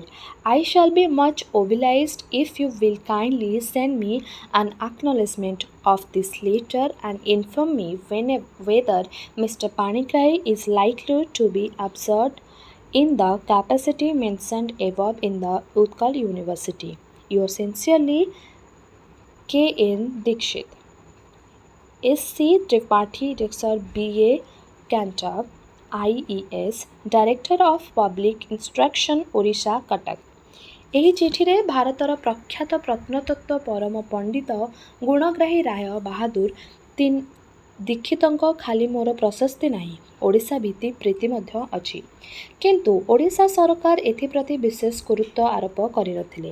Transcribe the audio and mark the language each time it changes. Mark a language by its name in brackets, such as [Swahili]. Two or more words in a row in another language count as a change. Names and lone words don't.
[English] I shall be much obliged if you will kindly send me an acknowledgement of this letter and inform me whether Mr. Panigrahi is likely to be absorbed in the capacity mentioned above in the Utkal University. Yours sincerely, के.एन. दीक्षित, एस.सी. त्रिपाठी रेक्सर B.A. कैंटर IES Director of Public Instruction ओडिशा कटक। [Odia] ଏହି ଚିଠିରେ ଭାରତର ପ୍ରଖ୍ୟାତ ପ୍ରତ୍ନତତ୍ତ୍ୱ ପରମ ପଣ୍ଡିତ ଗୁଣଗ୍ରାହୀ ରାୟ ବାହାଦୁର ଦୀକ୍ଷିତଙ୍କ ଖାଲି ମୋର ପ୍ରଶସ୍ତି ନାହିଁ, ଓଡ଼ିଶା ଭିତ୍ତି ପ୍ରୀତି ମଧ୍ୟ ଅଛି। କିନ୍ତୁ ଓଡ଼ିଶା ସରକାର ଏଥିପ୍ରତି ବିଶେଷ ଗୁରୁତ୍ୱ ଆରୋପ କରିନଥିଲେ।